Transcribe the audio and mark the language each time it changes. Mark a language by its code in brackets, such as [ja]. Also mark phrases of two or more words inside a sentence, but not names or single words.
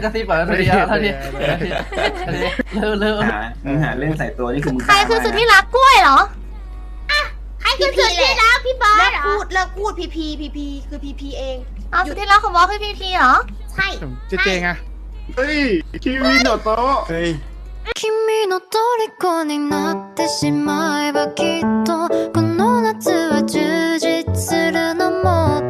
[th] ใช่กระซิบเหรอทีเดียวทีเร็ว หาเรื่องใส่ตัวนี่คือมึง ใครคือสุดที่รักกล้วยเหรอ ใครคือสุดที่รักพี่บอส เลิก เหรอ พูดพีคือพีเอง เอาสุดที่รักของบอสคือพีพีเหรอ ใช่ เจเจไง เฮ้ยคิวิโนโตะเฮ้ย [ja] 君の虜になってしまえばきっとこの夏は充実するのも